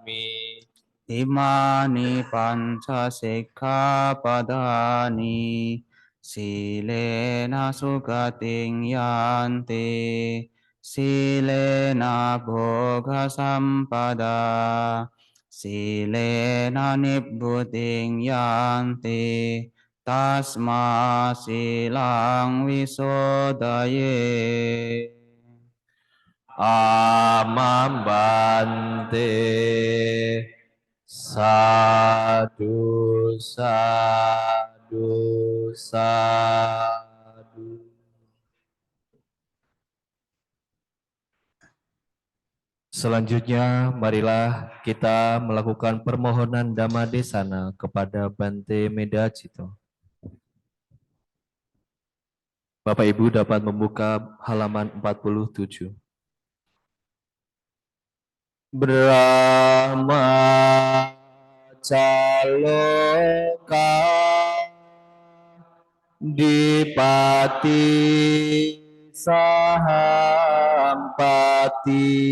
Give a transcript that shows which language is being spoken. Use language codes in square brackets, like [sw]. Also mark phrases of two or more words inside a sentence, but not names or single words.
[pi] อิมานิปัญจสิกขาปดานิสีเลนะสุขติงยันติสีเลนะโภคสัมปดาสีเลนะนิพพุติงยันติตัสมาสีลังวิโสทะเย อามัมบันเต สาธุสาธุสาธุ [id] Selanjutnya, marilah kita melakukan permohonan Dhamma Desana kepada Bante Medacito. Bapak Ibu dapat membuka halaman 47. [pi] Brahma Caloka Dipati Sahampati